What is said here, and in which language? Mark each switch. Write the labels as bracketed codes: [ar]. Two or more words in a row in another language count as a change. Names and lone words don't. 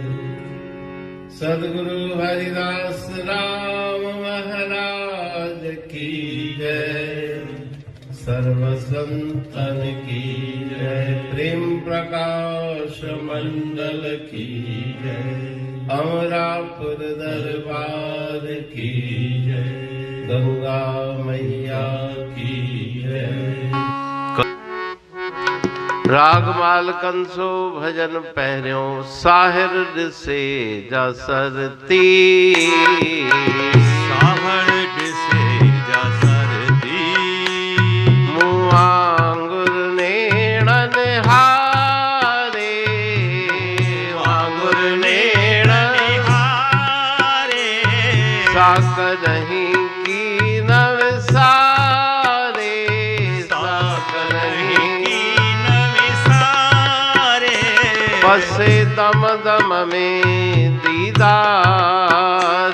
[hi] सद्गुरु हरिदास राम महाराज की जय। सर्व संतन की जय। प्रेम प्रकाश मंडल की जय। अमरापुर दरबार की जय। गंगा मैया की जय। [sd] रागमाल कंसो भजन पहरियो साहिर से जसरती। साहर से जसरती। मुआंगुर नेण निहारे। वांगुर नेण निहारे। साक नहीं की न विसारे। साक नहीं की न विसारे। पसे दम दम में दीदार।